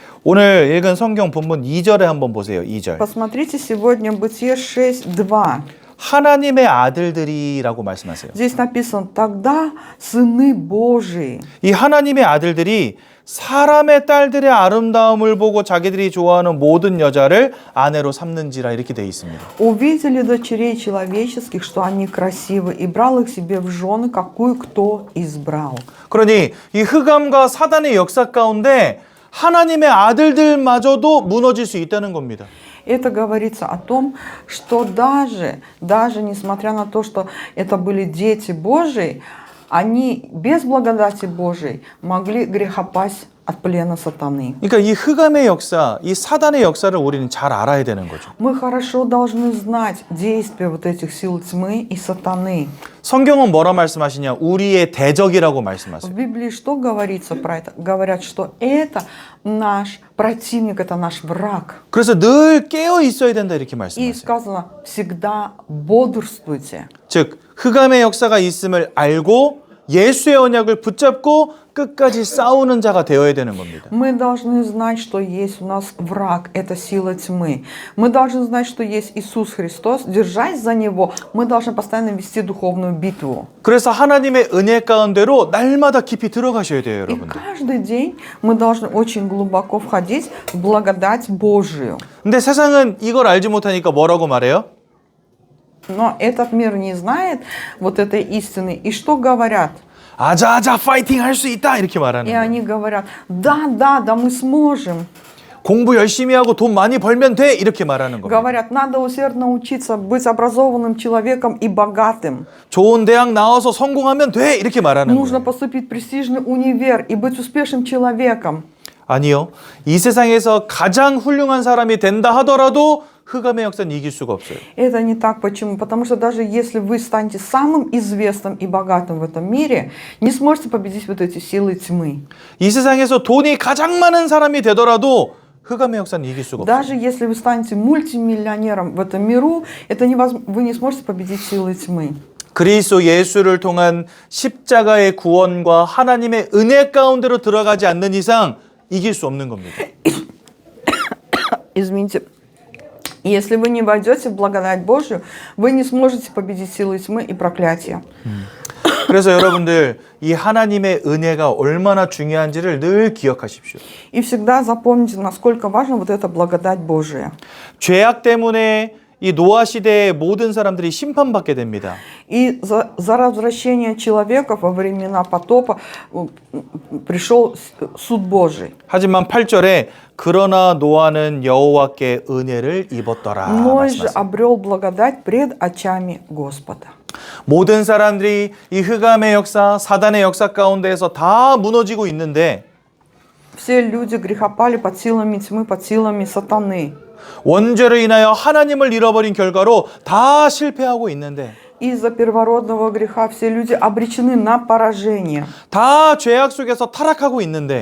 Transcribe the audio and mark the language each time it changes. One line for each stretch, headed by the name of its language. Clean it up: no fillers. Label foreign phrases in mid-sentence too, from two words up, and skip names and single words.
Korean: 오늘 읽은 성경 본문 2절에 한번 보세요. 2절.
Russian: Посмотрите сегодня Бытие 6:2.
Korean: 하나님의 아들들이라고 말씀하세요.
Russian: Здесь написано, тогда сыны Божии.
Korean: 이 하나님의 아들들이 사람의 딸들의 아름다움을 보고 자기들이 좋아하는 모든 여자를 아내로 삼는지라 이렇게 되어 있습니다.
Russian: Увидели дочерей человеческих, что они красивы, и брал их себе в жены, какую кто избрал.
Korean: 그러니 이 흑암과 사단의 역사 가운데 하나님의 아들들마저도 무너질 수 있다는 겁니다.
Russian: Это говорится о том, что даже несмотря на то, что это были дети Божии, они без благодати Божией могли грехопасть от плена сатаны.
Korean: 그러니까 이 흑암의 역사, 이 사단의 역사를 우리는 잘 알아야 되는 거죠.
Russian: Мы хорошо должны знать действия вот этих сил тьмы и сатаны.
Korean: 성경은 뭐라 말씀하시냐? 우리의 대적이라고
Russian: В
Korean: 말씀하세요.
Russian: Библии что говорится про это? Говорят, что это наш противник, это наш враг.
Korean: 그래서 늘 깨어 있어야 된다 이렇게
Russian: И
Korean: 말씀하세요.
Russian: сказано, всегда бодрствуйте.
Korean: 즉 흑암의 역사가 있음을 알고 예수의 언약을 붙잡고 끝까지 싸우는 자가 되어야 되는 겁니다.
Russian: Мы должны знать, что есть у нас враг, это сила тьмы. Мы должны знать, что есть Иисус Христос, держась за Него, мы должны постоянно вести духовную битву.
Korean: 그래서 하나님의 은혜 가운데로 날마다 깊이 들어가셔야 돼요,
Russian: И
Korean: 여러분들.
Russian: каждый день мы должны очень глубоко входить в благодать Божию.
Korean: 근데 세상은 이걸 알지 못하니까 뭐라고 말해요?
Russian: Но этот мир не знает вот этой истины. И что говорят?
Korean: 아자아자 파이팅 할 수 있다 이렇게 말하는
Russian: И
Korean: 거예요.
Russian: они говорят, да, мы сможем.
Korean: 공부 열심히 하고 돈 많이 벌면 돼 이렇게 말하는 겁니다.
Russian: Говорят, надо усердно учиться, быть образованным человеком и богатым.
Korean: 좋은 대학 나와서 성공하면 돼 이렇게 말하는
Russian: Нужно
Korean: 거예요.
Russian: поступить в престижный универ и быть успешным человеком.
Korean: 아니요. 이 세상에서 가장 훌륭한 사람이 된다 하더라도 흑암의 역사는 이길 수가 없어요.
Russian: Это не так. Почему? Потому что даже если вы станете самым известным и богатым в этом мире, не сможете победить вот эти силы тьмы.
Korean: 이 세상에서 돈이 가장 많은 사람이 되더라도 흑암의 역사는 이길 수가 없어요.
Russian: Даже если вы станете мультимиллионером в этом миру, вы не сможете победить силы тьмы.
Korean: 그리스도 예수를 통한 십자가의 구원과 하나님의 은혜 가운데로 들어가지 않는 이상 이길 수 없는 겁니다.
Russian: Извините. Если вы не войдете в благодать Божию, вы не сможете победить силы тьмы и проклятия.
Korean: 그래서 여러분들 이 하나님의 은혜가 얼마나 중요한지를 늘 기억하십시오.
Russian: И всегда запомните, насколько важна вот эта благодать Божия.
Korean: 죄악 때문에 이 노아 시대의 모든 사람들이 심판받게 됩니다.
Russian: И за развращение человека во времена потопа пришел суд Божий.
Korean: 하지만 8절에 그러나 노아는 여호와께 은혜를 입었더라
Russian: Ной же
Korean: 말씀하세요.
Russian: обрел благодать пред очами Господа.
Korean: 모든 사람들이 이 흑암의 역사, 사단의 역사 가운데에서 다 무너지고 있는데
Russian: Все люди грехопали под силами тьмы, под силами сатаны.
Korean: 원죄로 인하여 하나님을 잃어버린 결과로 다 실패하고 있는데
Russian: Из-за первородного греха все люди обречены на поражение.
Korean: 다 죄악 속에서 타락하고 있는데